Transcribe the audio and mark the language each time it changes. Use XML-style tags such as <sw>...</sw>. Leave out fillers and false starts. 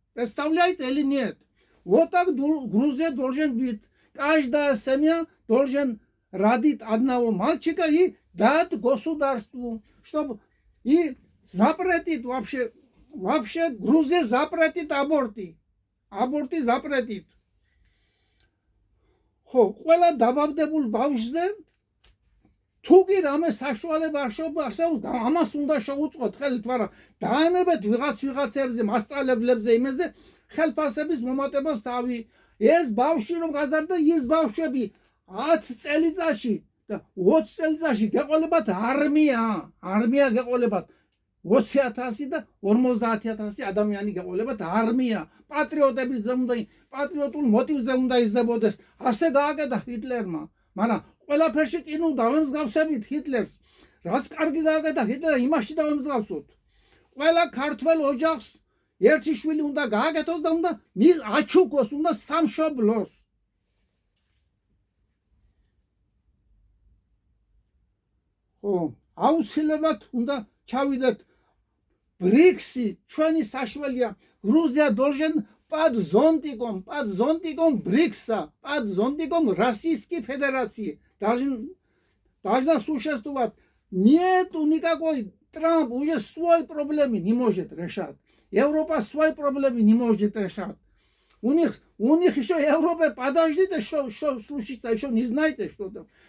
<ru>Представляете или нет? Вот так Грузия должен быть. Каждая семья должен родить одного мальчика и дать государству. Чтобы и запретить вообще Грузия запретит аборты. Аборты запретит.</ru> <ka>Ყველა დაბავდებულ ბავშვზე თუგი რამე საშუალება არსებობს, ამას უნდა შეუწყოთ ხელით, მაგრამ დაანებეთ ვიღაცებზე, მასწავლებლებზე, იმაზე ხელფასების მომატებას თავი. ეს ბავშვი რომ გაზარდა, ის ბავშვები 10 წელიწადში და 20 წელიწადში გეყოლებათ არმია გეყოლებათ 20,000 და 50,000 ადამიანი გეყოლებათ არმია. პატრიოტების ზემდა, პატრიოტულ მოტივზე უნდა იზრდებოდეს. ასე გააკეთა ჰიტლერმა, მაგრამ ყველაფერში კიდევ დავემსგავსებით ჰიტლერს. რაც კარგი გააკეთა ჰიტლერმა, იმაში დავემსგავსოთ. ყველა ქართველ ოჯახს ერთი შვილი უნდა გააკეთოს და უნდა აჩუქოს, უნდა სამშობლოს. ხო, აუცილებლად უნდა ჩავიდეთ ბრიქსი, ჩვენი საშუალია.</ka> <ru>Gruzia должен под зонтиком БРИКСа, под зонтиком Российской Федерации должна существовать. Нету никакой. Трамп уже свои проблемы не может решать. Европа свои проблемы не может решать. У них еще Европа, подождите, что случится, еще не знаете, что там.</ru>